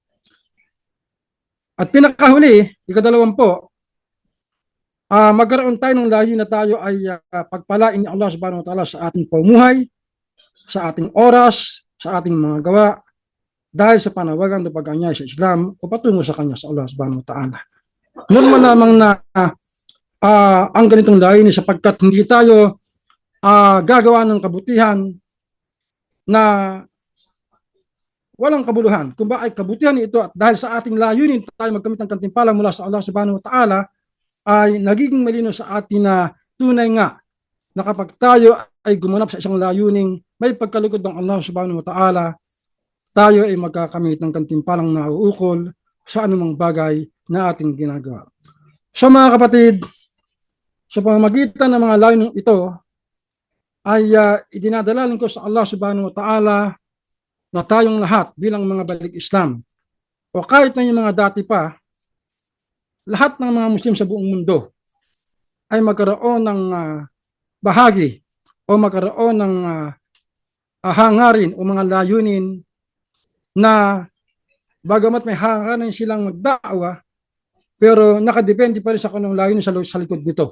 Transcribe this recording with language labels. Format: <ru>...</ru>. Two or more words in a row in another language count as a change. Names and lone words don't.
<tl>At pinakahuli, ika-20, magkaroon tayo ng layo na tayo ay pagpalain ni Allah</tl> <ar>سبحانه وتعالى</ar> <tl>sa ating pamumuhay, sa ating oras, sa ating mga gawa, dahil sa panawagan ng pag-anyay sa Islam o patungo sa Kanya sa Allah subhanahu wa ta'ala. Normal namang na ang ganitong layunin sapagkat hindi tayo gagawa ng kabutihan na walang kabuluhan. Kung ba ay kabutihan ito at dahil sa ating layunin tayo magkamit ng kantimpala mula sa Allah</tl> <ar>سبحانه وتعالى</ar> <tl>ay nagiging malino sa atin na tunay nga na kapag tayo ay gumanap sa isang layuning may pagkalugod ng Allah</tl> <ar>سبحانه وتعالى,</ar> <tl>tayo ay magkakamit ng kantimpalang nauukol sa anumang bagay na ating ginagawa. So mga kapatid, sa pamamagitan ng mga layuning ito ay idinadalangin ko sa Allah</tl> <ar>سبحانه وتعالى</ar> <tl>na tayong lahat bilang mga balik Islam o kahit na yung mga dati pa, lahat ng mga Muslim sa buong mundo ay magkaroon ng bahagi o magkaroon ng hangarin o mga layunin na bagamat may hangarin silang magdaawa pero nakadepende pa rin sa kung layunin sa likod nito.</tl>